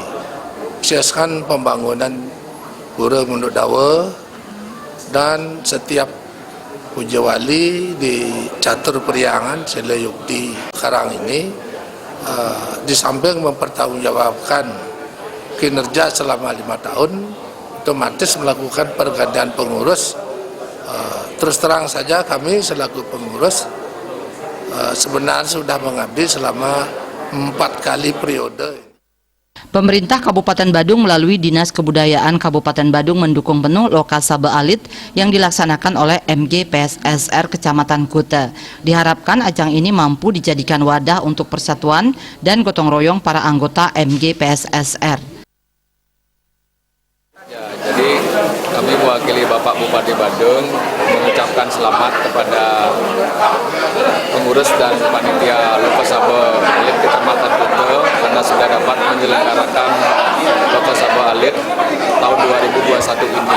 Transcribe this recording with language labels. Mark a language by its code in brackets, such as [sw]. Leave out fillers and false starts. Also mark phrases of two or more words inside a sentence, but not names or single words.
[id] Sukseskan pembangunan Pura Munduk Dawa dan setiap puja wali di Catur Priangan Sela Yukti sekarang ini, di samping mempertanggungjawabkan kinerja selama 5 tahun, otomatis melakukan pergantian pengurus. Terus terang saja kami selaku pengurus sebenarnya sudah mengabdi selama 4 kali periode. Pemerintah Kabupaten Badung melalui Dinas Kebudayaan Kabupaten Badung mendukung penuh Lokasaba Alit yang dilaksanakan oleh MGPSSR Kecamatan Kuta. Diharapkan ajang ini mampu dijadikan wadah untuk persatuan dan gotong royong para anggota MGPSSR. Ya, jadi kami mewakili Bapak Bupati Badung mengucapkan selamat kepada pengurus dan panitia Lokasaba Alit Kecamatan Kuta karena sudah dapat menyelenggarakan Lokasaba Alit tahun 2021 ini.